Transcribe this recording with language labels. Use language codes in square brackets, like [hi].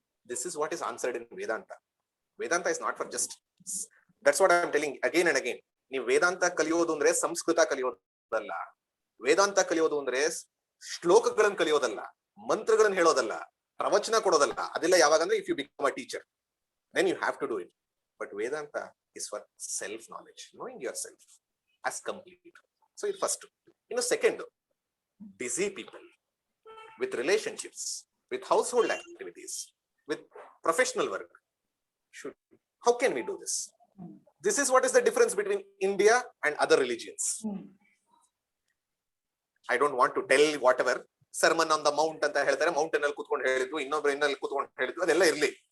[en] This is what is answered in Vedanta. Vedanta is not for just, that's what I am telling again and again. [kn] ನೀವು ವೇದಾಂತ ಕಲಿಯೋದು ಅಂದ್ರೆ ಸಂಸ್ಕೃತ ಕಲಿಯೋದಲ್ಲ, ವೇದಾಂತ ಕಲಿಯೋದು ಅಂದ್ರೆ ಶ್ಲೋಕಗಳನ್ನು ಕಲಿಯೋದಲ್ಲ, ಮಂತ್ರಗಳನ್ನು ಹೇಳೋದಲ್ಲ, ಪ್ರವಚನ ಕೊಡೋದಲ್ಲ. ಅದೆಲ್ಲ ಯಾವಾಗಂದ್ರೆ [en] If you become a teacher, then you have to do it. But Vedanta is for self knowledge, knowing yourself as complete. So it first. Second, busy people with relationships, with household activities, with professional work. How can we do this? This is what is the difference between India and other religions. I don't want to tell whatever sermon on the mount [kn] ಅಂತ ಹೇಳ್ತಾರೆ, mountain ಅಲ್ಲಿ ಕೂತ್ಕೊಂಡು ಹೇಳಿದ್ರು, ಇನ್ನೊಬ್ಬರಲ್ಲಿ ಕೂತ್ಕೊಂಡು ಹೇಳಿದ್ರು, ಅದೆಲ್ಲ ಇರ್ಲಿ.